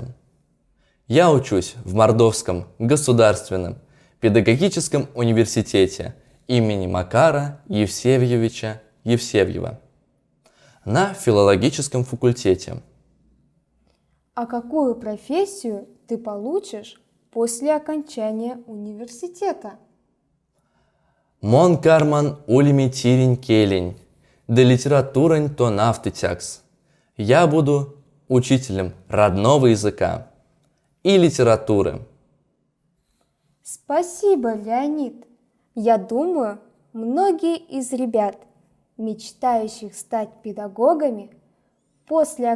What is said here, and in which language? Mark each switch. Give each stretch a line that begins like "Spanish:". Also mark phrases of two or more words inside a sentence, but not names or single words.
Russian: Я учусь в Мордовском государственном педагогическом университете имени Макара Евсевьевича Евсевьева на филологическом факультете. А какую профессию ты получишь после окончания университета?
Moksha: Мон карман улими тирень келень, да литературань то нафтытякс.
Russian: Я буду учителем родного языка и литературы. Спасибо, Леонид. Я думаю, многие из ребят, мечтающих стать педагогами, после